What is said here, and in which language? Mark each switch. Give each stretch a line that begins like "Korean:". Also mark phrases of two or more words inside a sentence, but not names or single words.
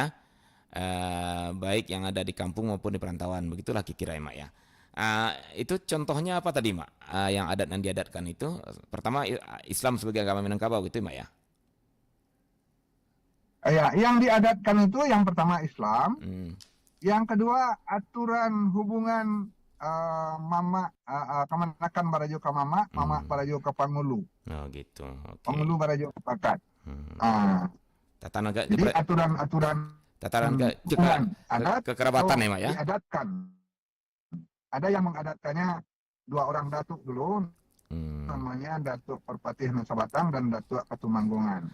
Indonesian: Baik yang ada di kampung maupun di perantauan, begitulah kira-kira ya, Mak ya. Itu contohnya apa tadi, Mak? Yang adat yang diadatkan itu pertama Islam sebagai agama Minangkabau gitu, Mak ya. Ya, yang diadatkan itu yang pertama Islam, yang kedua aturan hubungan mama kemanakan
Minangkabau: barajo ke mama barajo ke pangulu.
Indonesian: Oh gitu. Okay.
Minangkabau: Pangulu barajo ke pakat.
Indonesian: Tatanan jadi aturan-aturan tataran kekerabatan ya, Mak ya. Diadatkan. Ada yang mengadatkannya dua orang datuk dulu. Namanya Datuk Perpatih Nusa Batang dan Datuk Katumanggungan.